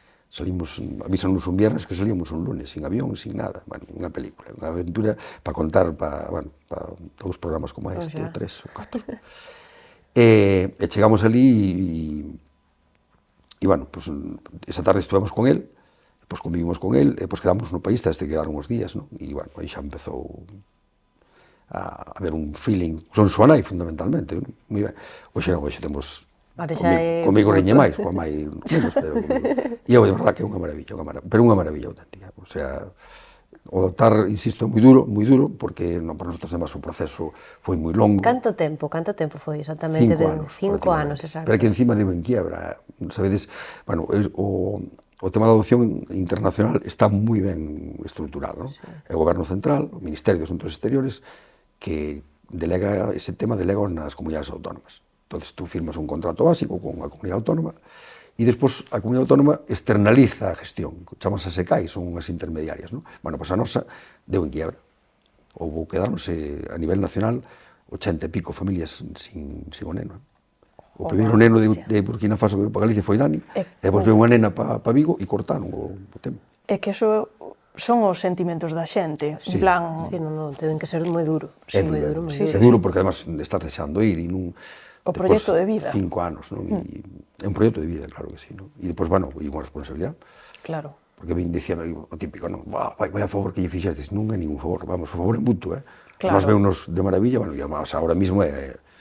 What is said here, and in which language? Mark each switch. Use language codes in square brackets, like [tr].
[es] Salimos, avísanos un viernes que salíamos un lunes, sin avión, sin nada. [gl] Bueno, unha película, unha aventura para contar para 2 programas como este, ou 3 ou 4. E chegamos ali e, bueno, pues, esa tarde estuvemos con él, depois convivimos con él, depois quedamos no país, este quedaron uns días, non? E, bueno, aí xa empezou a haber un feeling, son súa nai, fundamentalmente, non? Moi ben. Hoxe temos comigo reñe máis, coa mai menos, pero e é verdad que é unha maravilla, pero unha maravilla auténtica. O sea, o adoptar, insisto, é moi duro, porque para nosotros además o proceso foi moi longo. Canto tempo foi exactamente? 5 anos. 5 anos, exacto. Pero que encima deu en quiebra, sabedes, bueno, o tema da adopción internacional está moi ben estruturado, non? Sí. É o Goberno Central, o Ministerio dos Asuntos Exteriores, que delega ese tema nas comunidades autónomas. Entón, tú firmas un contrato básico con a comunidade autónoma e despois a comunidade autónoma externaliza a gestión, chamas a SECAI, son unhas intermediarias, non? Bueno, pois a nosa deu en quiebra. Houve quedarnos a nivel nacional 80 e pico familias sin o neno. O primeiro neno de Burkina Faso que veio para Galicia foi Dani, e depois veio unha nena para Vigo e cortaron o tema. É que eso son os sentimentos da xente, en plan... Sí, non, ten que ser moi duro. É duro, é duro porque además estás desexando ir e non... O proxecto de vida. 5 anos, non? É un proxecto de vida, claro que sí, non? E depois, bueno, e unha responsabilidade. Claro. porque me dicían o típico, non, vai a favor que lle fixestes, non é ningún favor, vamos, o favor é mutuo, Claro. Nos veunos de maravilla, bueno, e además, ahora mismo é,